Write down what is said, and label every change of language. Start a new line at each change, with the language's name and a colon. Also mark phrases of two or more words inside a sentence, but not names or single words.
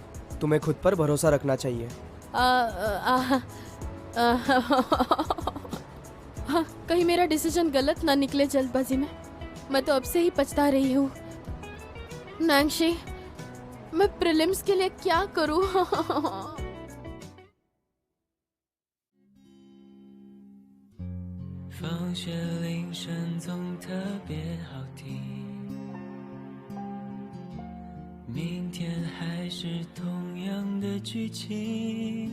Hindi: तुम्हें खुद पर भरोसा रखना चाहिए। कहीं मेरा डिसीजन गलत ना निकले जल्दबाजी में। मैं तो अब से ही पछता रही हूँ। नैंशी, मैं प्रीलिम्स के लिए क्या करूँ?
Chinese: 放学铃声总特别好听，明天还是同样的剧情。